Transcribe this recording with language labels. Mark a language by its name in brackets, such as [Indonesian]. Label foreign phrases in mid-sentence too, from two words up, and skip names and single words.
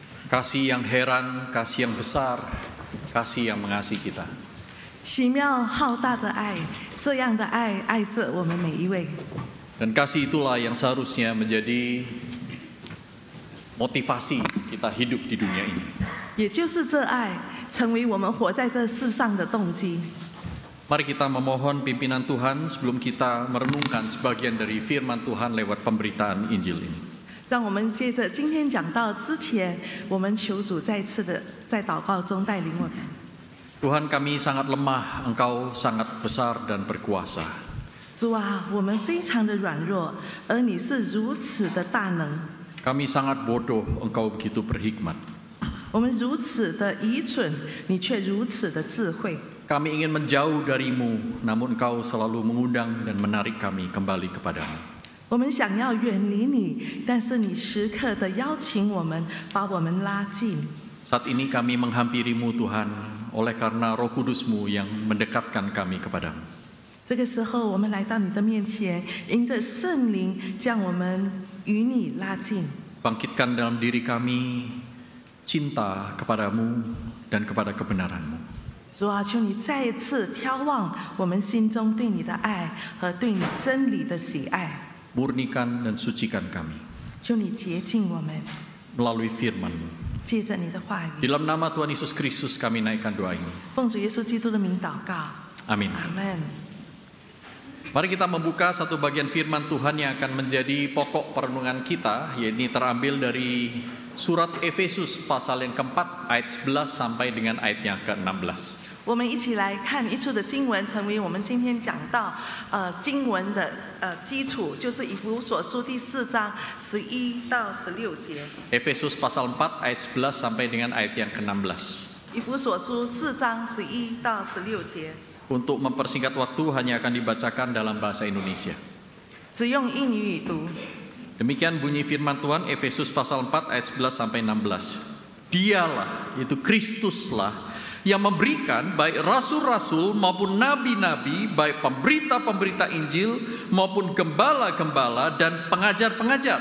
[Indonesian] Kasih yang heran, kasih yang besar, kasih yang mengasihi kita. [Chinese] 奇妙浩大的爱，这样的爱爱着我们每一位。 [Indonesian] Dan kasih itulah yang seharusnya menjadi motivasi kita hidup di dunia ini. [Chinese] 也就是这爱，成为我们活在这世上的动机。 [Indonesian] Mari kita memohon pimpinan Tuhan sebelum kita merenungkan sebagian dari firman Tuhan lewat pemberitaan Injil ini. [Chinese] 让我们接着今天讲到之前，我们求主再次的在祷告中带领我们。 [Indonesian] Tuhan, kami sangat lemah, Engkau sangat besar dan berkuasa. [Chinese] 主啊，我们非常的软弱，而你是如此的大能。 [Indonesian] Kami sangat bodoh, Engkau begitu berhikmat. [Chinese] 我们如此的愚蠢，你却如此的智慧。 [Indonesian] Kami ingin menjauh darimu, namun Engkau selalu mengundang dan menarik kami kembali kepadamu. [Chinese] 我们想要远离你，但是你时刻的邀请我们，把我们拉近。 [Indonesian] Saat ini kami menghampirimu Tuhan, oleh karena Roh Kudus-Mu yang mendekatkan kami kepadamu. [Chinese] 这个时候，我们来到你的面前，因着圣灵将我们与你拉近。 [Indonesian] Bangkitkan dalam diri kami cinta kepadamu dan kepada kebenaran-Mu. [Chinese] 主啊，求你再一次眺望我们心中对你的爱和对你真理的喜爱。 [Indonesian] Murnikan dan sucikan kami [Chinese] 求你洁净我们， [Indonesian] melalui firman-Mu. [Chinese] 借着你的话语， [Indonesian] Dalam nama Tuhan Yesus Kristus kami naikkan doa ini. [Chinese] 奉主耶稣基督的名祷告， [Indonesian] Amin. [Chinese] 阿门。 [Indonesian] Mari kita membuka satu bagian firman Tuhan yang akan menjadi pokok perenungan kita, yaitu terambil dari surat Efesus pasal yang keempat ayat 11 sampai dengan ayat yang ke-16. [Chinese] 我们一起来看一处的经文，成为我们今天讲到经文的基础，就是以弗所书第4章11到16节。 [Indonesian] Efesus pasal 4 ayat 11 sampai dengan ayat yang ke-16. [Chinese] 以弗所书4章11到16节， [Indonesian] Untuk mempersingkat waktu hanya akan dibacakan dalam bahasa Indonesia. [Chinese] 只用印尼语读。 [Indonesian] Demikian bunyi firman Tuhan Efesus pasal 4 ayat 11 sampai 16. Dialah, yaitu Kristuslah, yang memberikan baik rasul-rasul maupun nabi-nabi, baik pemberita-pemberita Injil maupun gembala-gembala dan pengajar-pengajar.